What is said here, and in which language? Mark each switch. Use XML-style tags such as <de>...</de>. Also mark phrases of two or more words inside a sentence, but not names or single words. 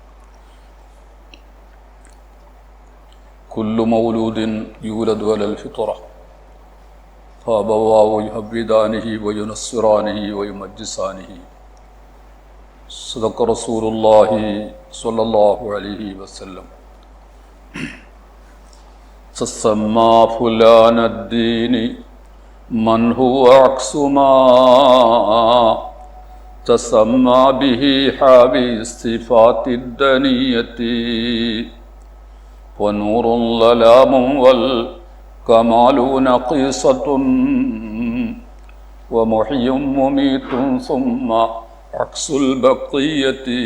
<ar>كل مولود يولد على الفطرة فأبواه يهودانه وينصرانه ويمجسانه. صدق رسول الله صلى الله عليه وسلم. تسمى فلان الدين من هو عكس ما تسمى به حاوي الصفات الدنية ونور ظلام والكمال نقيصة ومحي مميت ثم عكس البقية</ar>